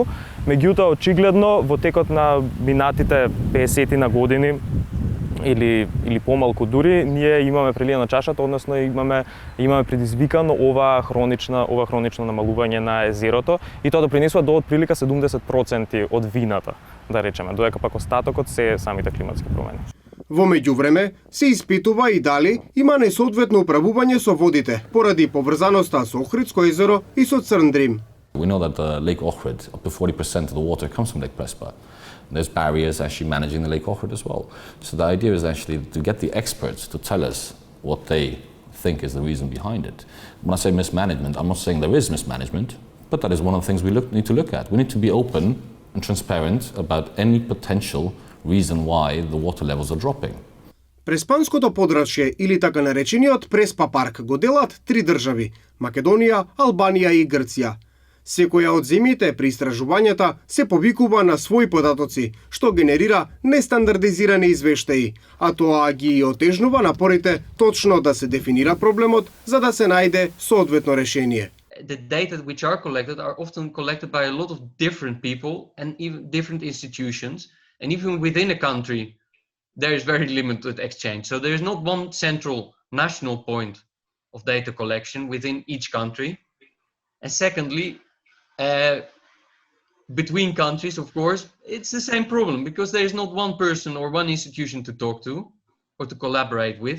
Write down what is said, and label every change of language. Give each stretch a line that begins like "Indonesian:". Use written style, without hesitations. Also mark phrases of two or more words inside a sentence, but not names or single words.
Macedonian: Меѓутоа, очигледно, во текот на минатите 50 на години или помалку дури, ние имаме прелиена чашата, односно имаме предизвикано ова хронично намалување на езерото, и тоа допринесува до отприлика 70% од вината, да речеме, додека пак остатокот се самите климатски промени. Во меѓувреме се испитува и дали има несоодветно управување со водите поради поврзаноста со Охридско езеро и со Црн Дрим.
English: We know that Lake Ohrid, up to 40% of the water comes from Lake Prespa. There's barriers actually managing the Lake Ohrid as well. So the idea is actually to get the experts to tell us what they think is the reason behind it. When I say mismanagement, I'm not saying there is mismanagement, but that is one of the things we need to look at. We need to be open and transparent about any potential reason why the water levels are dropping.
Macedonian: Преспанското подрачје или така наречениот Преспа парк го делат три држави – Македонија, Албанија и Грција. Секоја од земјите при истражувањата се повикува на своји податоци, што генерира нестандардизирани извештаи, а тоа ги отежнува напорите точно да се дефинира проблемот за да се најде соодветно решение.
English: the data which are collected are often collected by a lot of different people and even different institutions. And even within a country, there is very limited exchange. So there is not one central national point of data collection within each country. And secondly, between countries, of course, it's the same problem because there is not one person or one institution to talk to or to collaborate with.